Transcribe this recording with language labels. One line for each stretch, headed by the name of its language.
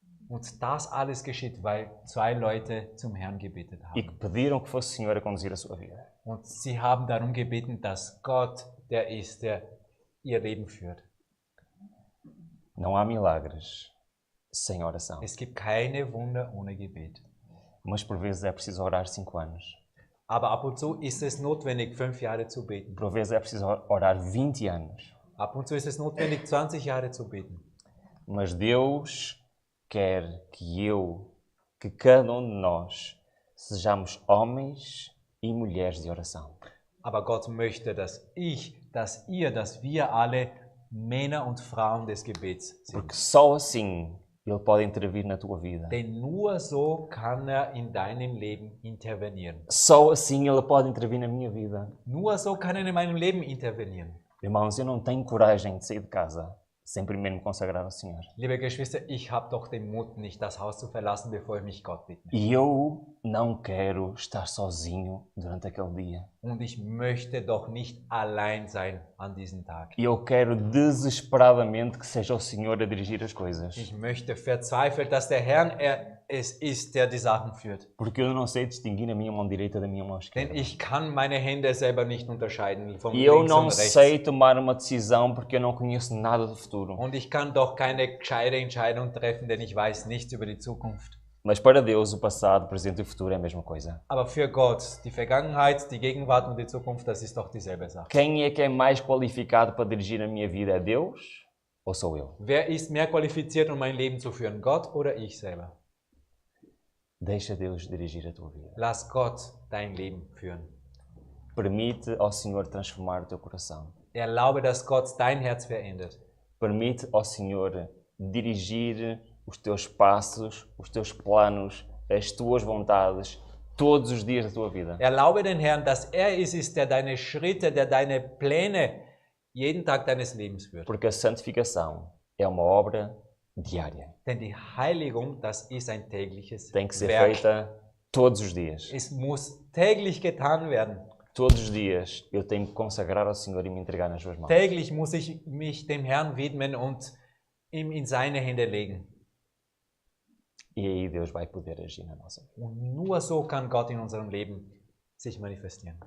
German: Und das alles geschieht, weil 2 Leute zum Herrn gebetet
Portuguese: E que
German: haben.
Portuguese: pediram que fosse o Senhor a conduzir a sua vida.
German: Und sie haben darum gebeten, dass Gott der ist, der ihr Leben führt.
Portuguese: Não há milagres sem oração.
German: Es gibt keine Wunder ohne Gebet.
Portuguese: Mas por vezes é preciso orar 5 anos.
German: Aber ab und zu ist es notwendig, 5 Jahre zu beten.
Portuguese: Por vezes é preciso orar 20 anos.
German: Ab und zu ist es notwendig, 20 Jahre zu beten.
Portuguese: Mas Deus quer que cada um de nós sejamos homens e mulheres de oração.
German: Aber Gott möchte, dass dass wir alle Männer und Frauen des Gebets sind.
Portuguese: Porque só assim Ele pode intervir na tua vida.
German: Denn nur so kann in deinem Leben intervenieren.
Portuguese: Só assim Ele pode intervir na minha vida.
German: Nur so kann in meinem Leben intervenieren.
Portuguese: Irmãos, eu não tenho coragem de sair de casa sem primeiro me consagrar ao Senhor.
German: Liebe Geschwister, ich habe doch den Mut, nicht das Haus zu verlassen, bevor ich mich Gott widme.
Portuguese: E eu não quero estar sozinho durante aquele dia.
German: Und ich möchte doch nicht allein sein an diesem Tag.
Portuguese: Eu quero desesperadamente que seja o Senhor a dirigir as coisas.
German: Ich möchte verzweifelt, dass der Herr es ist, der die Sachen führt.
Portuguese: Porque eu não sei distinguir a minha mão direita da minha mão esquerda.
German: Denn ich kann meine Hände selber nicht unterscheiden vom
Portuguese: E eu
German: links
Portuguese: não
German: und rechts.
Portuguese: sei tomar uma decisão porque eu não conheço nada do futuro.
German: Und ich kann doch keine gescheite Entscheidung treffen, denn ich weiß nichts über die Zukunft.
Portuguese: Mas para Deus, o passado, o presente e o futuro é a mesma coisa.
German: Aber für Gott, die Vergangenheit, die Gegenwart und die Zukunft, das ist doch dieselbe Sache.
Portuguese: Quem é que é mais qualificado para dirigir a minha vida? É Deus ou sou eu?
German: Wer ist mehr qualifiziert, um mein Leben zu führen? Gott oder ich selber?
Portuguese: Deixa Deus dirigir a tua vida.
German: Lass Gott dein Leben führen.
Portuguese: Permite ao Senhor transformar o teu coração.
German: Erlaube, dass Gott dein Herz verändert.
Portuguese: Permite ao Senhor dirigir os teus passos, os teus planos, as tuas vontades, todos os dias da tua vida.
German: Erlaube den Herrn, dass er es ist, der deine Schritte, der deine Pläne jeden Tag deines Lebens führt.
Portuguese: Porque a santificação é uma obra diária.
German: Denn die Heiligung, das ist ein tägliches
Portuguese: Tem que ser
German: Werk.
Portuguese: feita todos os dias.
German: Es muss täglich getan werden.
Portuguese: Todos os dias eu tenho que consagrar ao Senhor e me entregar nas suas mãos.
German: Täglich muss ich mich dem Herrn widmen und ihm in seine Hände legen.
Portuguese: E aí Deus vai poder agir na nossa vida.
German: Und nur so kann Gott in unserem Leben sich manifestieren.